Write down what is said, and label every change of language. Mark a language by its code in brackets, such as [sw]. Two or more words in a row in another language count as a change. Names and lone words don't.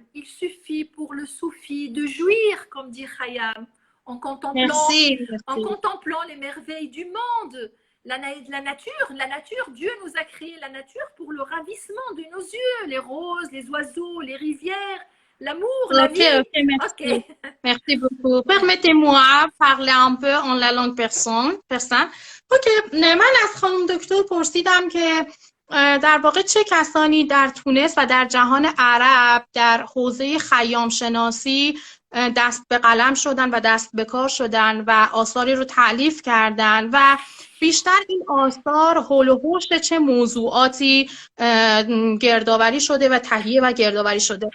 [fr] Il suffit pour le soufi de jouir, comme dit Khayyam, en contemplant les merveilles du monde. La nature, Dieu nous a créé la nature pour le ravissement de nos yeux, les roses, les oiseaux, les rivières, l'amour, la vie. Merci. Merci beaucoup. Permettez-moi parler un peu en la langue persan. [fa] من از خانم دکتر پرسیدم که در واقع چه کسانی در تونس و در جهان عرب در حوزه خیام شناسی دست به قلم شدن و دست به کار شدن و آثاری رو تألیف کردن و بیشتر این آثار حول و حوش چه موضوعاتی گردآوری شده و تهیه و گردآوری شده.